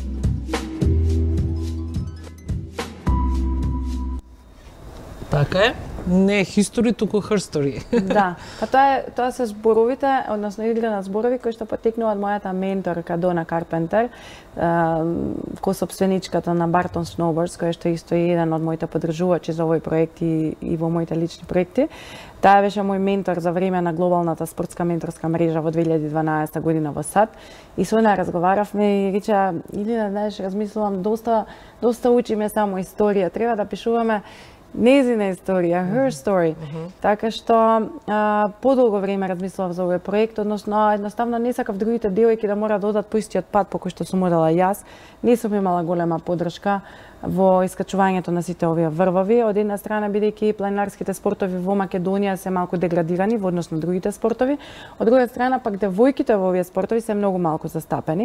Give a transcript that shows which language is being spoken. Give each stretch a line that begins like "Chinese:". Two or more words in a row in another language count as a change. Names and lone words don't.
Macedonian: Така е. Не history, туку
English: her story.
Macedonian: Да, па тоа се зборовите, односно игра на зборови кои што потекнува од мојата менторка Дона Карпентер, косопственичката на Barton Snowboards, која што исто е еден од моите поддржувачи за овој проект и во моите лични проекти. Таа беше мој ментор за време на глобалната спортска менторска мрежа во 2012 година во САД и со неа разговаравме и рече, Илина, знаеш, размислувам, доста учиме само историја, треба да пишуваме незина историја,
English: her story.
Macedonian: Така што подолго време размислував за овој проект, односно едноставно не сакав другите девојки да мора да одат по истиот пат по кој што сум одела јас. Не сум имала голема поддршка во искачувањето на сите овие врвови. Од една страна, бидејќи планинарските спортови во Македонија се малку деградирани во однос на другите спортови, од друга страна пак девојките во овие спортови се многу малку застапени.